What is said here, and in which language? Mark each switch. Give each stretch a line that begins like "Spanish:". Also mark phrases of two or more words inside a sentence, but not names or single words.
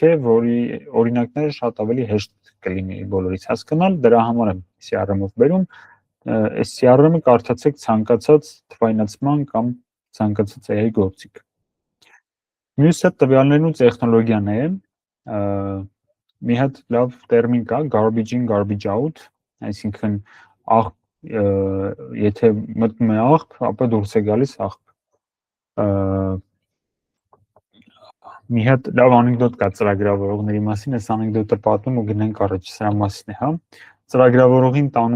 Armenian: է, որի օրինակները շատ ավելի հեշտ կլինի բոլորից հասկանալ, դրա համար եմ CRM-ով բերում։ Այս CRM-ը կարդացեք ցանկացած թվայնացման կամ ցանկացած AI գործիք։ Մյուսը տվյալներն ու տեխնոլոգիան է, մի հատ լավ տերմին կա,
English: garbage in, garbage out,
Armenian: այսինքն եթե մտնում է աղբ, ապա դուրս է գալիս աղբ։ Մի հատ լավ անեկդոտ կա ծրագրավորողների մասին, այս անեկդոտը պատմում ու գնանք առաջ, սրա մասին է, հա։ Ծրագրավորողին տանում